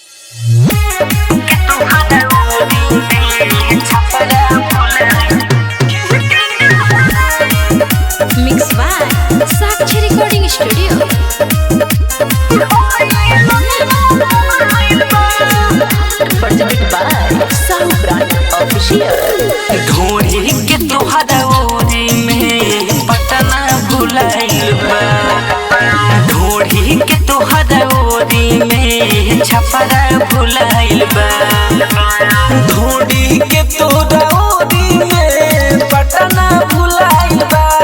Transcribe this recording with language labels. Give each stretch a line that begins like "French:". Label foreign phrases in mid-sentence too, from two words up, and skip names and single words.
English: Mixed by Sakshi Recording Studio. Presented by Sound Brand Official.
Bhojpuri: ढोरी के तोहरा ओरी में पटना भुलाइल बा। ढोरी के तोहरा ओरी में छपरा भुलाइल बा। ढोरी के तोहरा ओरी में पटना भुलाइल बा।